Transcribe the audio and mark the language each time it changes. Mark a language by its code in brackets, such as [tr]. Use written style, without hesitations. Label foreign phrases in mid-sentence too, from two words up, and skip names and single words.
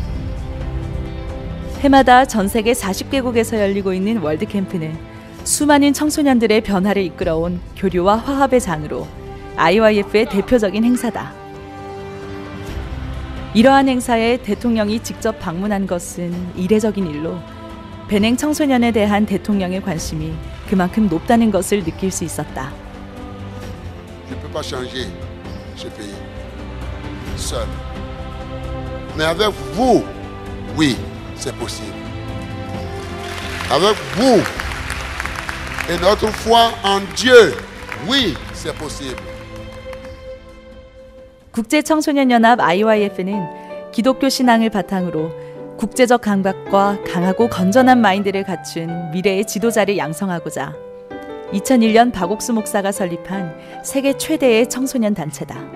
[ko] 해마다 전 세계 40개국에서 열리고 있는 월드캠프는 수많은 청소년들의 변화를 이끌어온 교류와 화합의 장으로 IYF의 대표적인 행사다. 이러한 행사에 대통령이 직접 방문한 것은 이례적인 일로 베냉 청소년에 대한 대통령의 관심이 그만큼 높다는 것을 느낄 수 있었다. [fr] Je ne peux pas changer ce pays seul. Mais avec vous, oui, c'est possible. Avec vous et notre foi en Dieu, oui, c'est possible. [ko] 국제청소년연합 IYF는 기독교 신앙을 바탕으로 국제적 감각과 강하고 건전한 마인드를 갖춘 미래의 지도자를 양성하고자 2001년 박옥수 목사가 설립한 세계 최대의 청소년 단체다.